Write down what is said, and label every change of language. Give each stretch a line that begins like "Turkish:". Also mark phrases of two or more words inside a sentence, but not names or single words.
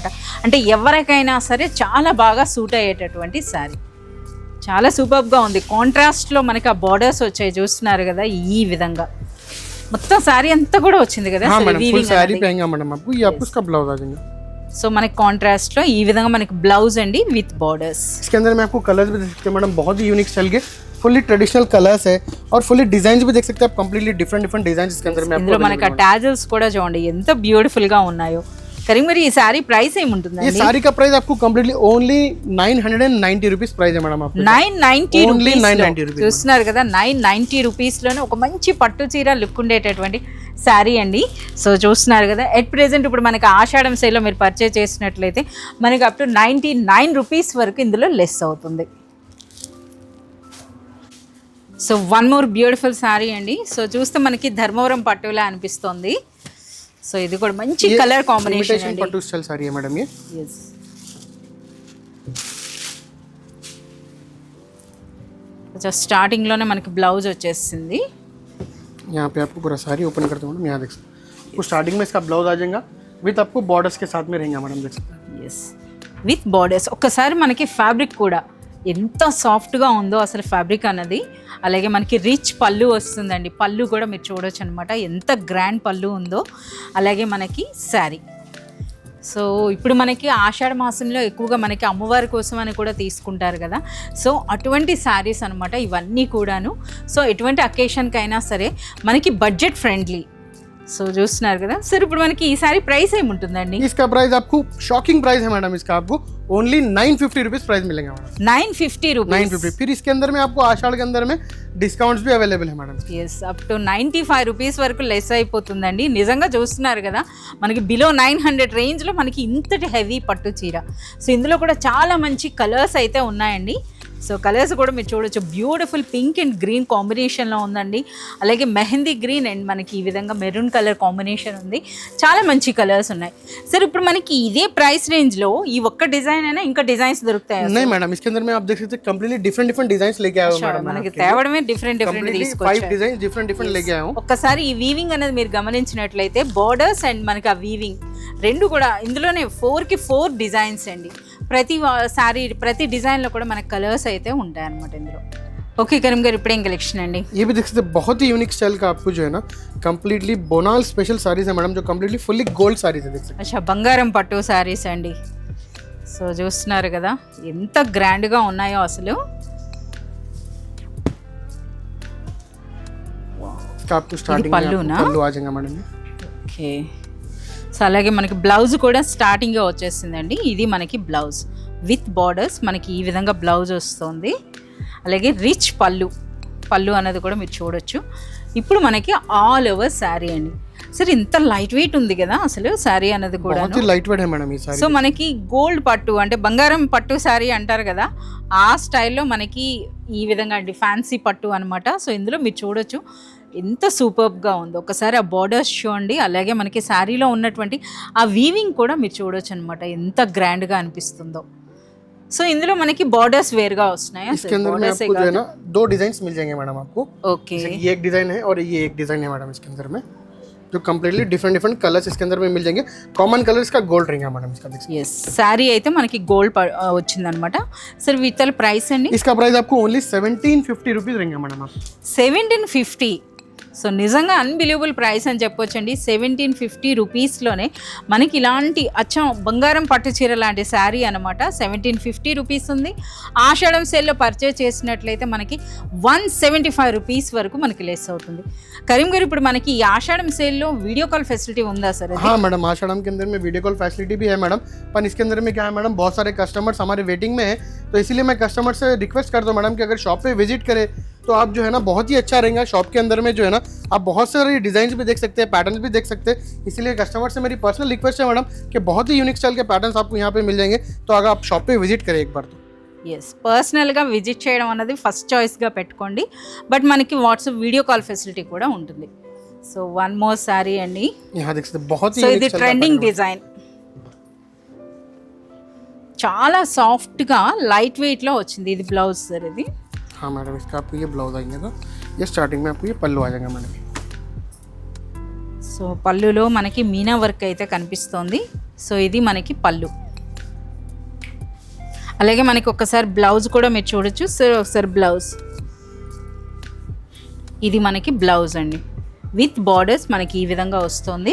Telugu: అంటే ఎవరికైనా సరే చాలా బాగా సూట్ అయ్యేటటువంటి శారీ, చాలా సూపర్గా ఉంది. కాంట్రాస్ట్లో మనకి ఆ బార్డర్స్ వచ్చాయి చూస్తున్నారు కదా, ఈ విధంగా మొత్తం శారీ అంతా కూడా వచ్చింది కదా. సో మనకి కాంట్రాస్ట్ లో ఈ విధంగా మనకి బ్లౌజ్ అండి
English: with borders.
Hindi: इसके अंदर में आपको कलर्स भी देख सकते हैं मैडम, बहुत ही
English: unique style
Hindi: के
English: fully traditional colours
Hindi: है और
English: fully designs
Hindi: भी देख सकते हैं आप,
English: completely different design
Hindi: इसके अंदर में आपको।
Telugu: ఇందులో మనకి ఆ టాజల్స్ కూడా చూడండి ఎంత బ్యూటిఫుల్ గా ఉన్నాయో. కరీం మరి ఈ
English: saree price
Telugu: ఏముంటుంది?
Hindi: ये साड़ी का प्राइस आपको
English: completely only 990 rupees price
Hindi: है मैडम आपको। 990
English: only 990 rupees
Telugu: చూస్తున్నారు కదా, 990 రూపీస్లోనే ఒక మంచి పట్టు చీర లుక్ ఉండేటటువంటి శారీ అండి. సో చూస్తున్నారు కదా,
English: at present
Telugu: ఇప్పుడు మనకి ఆషాఢం సేల్లో మీరు పర్చేజ్ చేసినట్లయితే మనకి
English: up to 99 rupees
Telugu: వరకు ఇందులో లెస్ అవుతుంది. సో
English: one more beautiful saree
Telugu: అండి. సో చూస్తే మనకి ధర్మవరం పట్టులా అనిపిస్తుంది. సో ఇది కూడా మంచి
English: colour combination
Telugu: అండి.
Hindi: पट्टू स्टाइल साड़ी है मैडम ये।
Telugu: yes. अच्छा స్టార్టింగ్ లోనే మనకి ब्लाउज వచ్చేసింది.
Hindi: यहाँ पे आपको पूरा साड़ी ओपन करते हैं, यहाँ देख सकते हैं आपको स्टार्टिंग में इसका ब्लाउज आ जाएगा विद आपको बॉर्डर्स के साथ में रहेगा मैडम, देख सकते हैं।
English: yes with borders.
Telugu: ఒక్కసారి మనకి ఫ్యాబ్రిక్ కూడా ఎంత సాఫ్ట్గా ఉందో అసలు ఫ్యాబ్రిక్ అన్నది. అలాగే మనకి రిచ్ పళ్ళు వస్తుందండి, పళ్ళు కూడా మీరు చూడొచ్చు అనమాట ఎంత గ్రాండ్ పళ్ళు ఉందో. అలాగే మనకి శారీ సో ఇప్పుడు మనకి ఆషాఢ మాసంలో ఎక్కువగా మనకి అమ్మవారి కోసం అని కూడా తీసుకుంటారు కదా, సో అటువంటి శారీస్ అనమాట ఇవన్నీ కూడాను. సో ఎటువంటి అకేషన్కైనా సరే మనకి
English: budget friendly.
Telugu: సో చూస్తున్నారు కదా సార్, ఇప్పుడు మనకి ఈ సారీ ప్రైస్ ఏముంటుందండి?
Hindi: इसका प्राइस आपको
English: shocking price
Hindi: है मैडम, इसका आपको
English: only 950 rupees price
Hindi: मिलेगा मैडम। 950 रुपीज। 950। फिर इसके अंदर में आपको आषाढ़ के अंदर में डिस्काउंट्स भी अवेलेबल है मैडम।
Telugu: ఎస్,
English: up to 95 rupees
Telugu: వరకు లెస్ అయిపోతుందండి. నిజంగా చూస్తున్నారు కదా, మనకి బిలో 900 రేంజ్లో మనకి ఇంతటి హెవీ పట్టు చీర. సో ఇందులో కూడా చాలా మంచి కలర్స్ అయితే ఉన్నాయండి. సో కలర్స్ కూడా మీరు చూడొచ్చు,
English: beautiful pink and green
Telugu: కాంబినేషన్లో ఉందండి. అలాగే మెహందీ గ్రీన్ అండ్ మనకి ఈ విధంగా
English: maroon colour combination
Telugu: ఉంది. చాలా మంచి కలర్స్ ఉన్నాయి. సరే ఇప్పుడు మనకి ఇదే ప్రైస్ రేంజ్లో ఈ ఒక్క డిజైన్ అయినా ఇంకా డిజైన్స్ దొరుకుతాయి?
Hindi: नहीं मैडम, इसके अंदर में आप देख सकते हैं
English: completely different design
Hindi: लेके आया हूं मैडम।
Telugu: మనకి తేవడమే డిఫరెంట్ తీసుకొచ్చారు.
Hindi: 5 डिज़ाइन्स डिफरेंट लेके आया हूं।
Telugu: ఒక్కసారి ఈ వీవింగ్ అనేది మీరు గమనించినట్లయితే బోర్డర్స్ అండ్ మనకి ఆ వీవింగ్ రెండు కూడా ఇందులోనే 4కి 4 డిజైన్స్ అండి. ప్రతి సారీ ప్రతి డిజైన్లో కూడా మనకి కలర్స్ అయితే ఉంటాయి అన్నమాట ఇందులో. ఓకే కరీం గారు, ఇప్పుడేం కలెక్షన్ అండి?
Hindi: ये भी देख सकते हैं, बहुत ही
English: unique style
Hindi: का आपको जो है ना कंप्लीटली बोनाल स्पेशल साड़ीज है मैडम, जो
English: completely fully gold sarees
Hindi: है। देख सकते
Telugu: అచ్చా, బంగారం పట్టు సారీస్ అండి. సో చూస్తున్నారు కదా ఎంత గ్రాండ్గా ఉన్నాయో అసలు.
Hindi: हैं आपको स्टार्टिंग पल्लू ना? पल्लू आ जाएगा मैडम।
Telugu: ఓకే, సో అలాగే మనకి బ్లౌజ్ కూడా స్టార్టింగ్గా వచ్చేసిందండి. ఇది మనకి
English: blouse with borders,
Telugu: మనకి ఈ విధంగా బ్లౌజ్ వస్తుంది. అలాగే రిచ్ పళ్ళు అనేది కూడా మీరు చూడొచ్చు. ఇప్పుడు మనకి
English: all over saree
Telugu: అండి. సరే ఇంత
English: light weight
Telugu: ఉంది కదా అసలు శారీ అనేది కూడా.
Hindi: बहुत ही
English: light weight
Hindi: है मैडम ये साड़ी।
Telugu: సో మనకి గోల్డ్ పట్టు అంటే బంగారం పట్టు శారీ అంటారు కదా, ఆ స్టైల్లో మనకి ఈ విధంగా అండి ఫ్యాన్సీ పట్టు అనమాట. సో ఇందులో మీరు చూడొచ్చు ఎంత సూపర్గా ఉందో. ఒకసారి ఆ బార్డర్స్ చూడండి, అలాగే మనకి శారీలో ఉన్నటువంటి ఆ వీవింగ్ కూడా మీరు చూడొచ్చు అనమాట, ఎంత గ్రాండ్గా అనిపిస్తుందో. సో ఇందులో మనకి బార్డర్స్ వేరుగా వస్తున్నాయి.
Hindi: इसके अंदर में आपको जो है ना 2 डिजाइन्स मिल जाएंगे मैडम आपको।
Telugu: ఓకే,
Hindi: ये एक डिजाइन है और ये एक डिजाइन है मैडम इसके अंदर में, जो
English: completely different colours
Hindi: इसके अंदर में मिल जाएंगे।
English: common colour
Hindi: इसका गोल्ड रहेगा मैडम इसका। देख सकते
Telugu: ఎస్, శారీ అయితే మనకి గోల్డ్ వచ్చిందనమాట. సరే వీటి ప్రైస్ అండి?
Hindi: इसका प्राइस आपको
English: only 1750 rupees
Hindi: रहेगा मैडम आप। 1750।
Telugu: సో నిజంగా
English: unbelievable price
Telugu: అని చెప్పొచ్చండి. 1750 రూపీస్లోనే మనకి ఇలాంటి అచ్చం బంగారం పట్టు చీర లాంటి శారీ అనమాట 1750 రూపీస్ ఉంది. ఆషాఢం సేల్లో పర్చేజ్ చేసినట్లయితే మనకి 175 రూపీస్ వరకు మనకి లెస్ అవుతుంది. కరీం గారు, ఇప్పుడు మనకి ఈ ఆషాఢం సేల్లో
English: video call facility
Telugu: ఉందా సార్?
Hindi: हाँ मैडम, आषाढ़म के अंदर में
English: video call facility
Hindi: भी है मैडम, पर इसके अंदर में क्या है मैडम, बहुत सारे कस्टमर्स हमारे वेटिंग में है, तो इसीलिए मैं कस्टमर से रिक्वेस्ट करता हूँ मैडम कि अगर शॉप पे विजिट करें तो आप जो है ना बहुत ही अच्छा रहेगा। शॉप के अंदर में जो है ना आप बहुत सारे डिजाइन भी देख सकते हैं, पैटर्न्स भी देख सकते हैं, इसीलिए कस्टमर से मेरी
English: personal request
Hindi: है मैडम कि बहुत ही यूनिक स्टाइल के पैटर्न्स आपको यहाँ पे मिल जाएंगे, तो अगर आप शॉप पे विजिट करें एक बार तो।
Telugu: ఎస్, పర్సనల్గా విజిట్ చేయడం అన్నది ఫస్ట్ చాయిస్గా పెట్టుకోండి, బట్ మనకి
English: WhatsApp video call facility
Telugu: కూడా ఉంటుంది. సో
English: one more saree
Telugu: అండి,
Hindi: यहाँ देख सकते हैं बहुत ही
Telugu: సో
Hindi: यूनिक
Telugu: ఇది
Hindi: स्टाइल का
Telugu: ట్రెండింగ్
Hindi: pattern है।
Telugu: డిజైన్, చాలా సాఫ్ట్గా లైట్ వెయిట్లో వచ్చింది. ఇది బ్లౌజ్ సార్ ఇది.
Hindi: हाँ मैडम, इसका आपको ये ब्लाउज आएंगे, तो ये स्टार्टिंग में आपको ये पल्लू आ जाएगा मैडम।
Telugu: సో పళ్ళులో మనకి మీనా వర్క్ అయితే కనిపిస్తోంది. సో ఇది మనకి పళ్ళు. అలాగే మనకి ఒకసారి బ్లౌజ్ కూడా మీరు చూడొచ్చు సార్. ఒకసారి బ్లౌజ్, ఇది మనకి బ్లౌజ్ అండి
English: with borders
Telugu: మనకి ఈ విధంగా వస్తుంది.